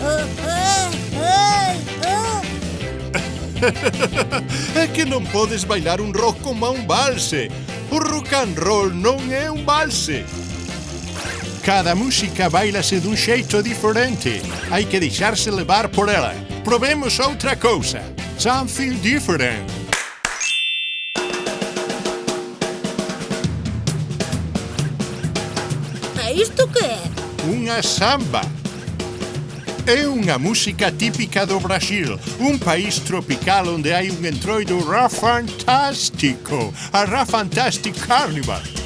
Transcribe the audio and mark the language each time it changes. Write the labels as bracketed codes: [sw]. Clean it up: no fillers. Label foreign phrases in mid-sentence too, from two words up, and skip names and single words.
[gl] É que non podes bailar un rock como a un valse. O [en] rock and roll [gl] non é un valse. Cada música bailase dun xeito diferente. Hai que deixarse levar por ela. Probemos outra cousa. [en] Something different. [gl] E isto que é? Unha samba. É unha música típica do Brasil, un país tropical onde hai un entroido Ra fantástico, a Ra [en] Fantastic Carnival.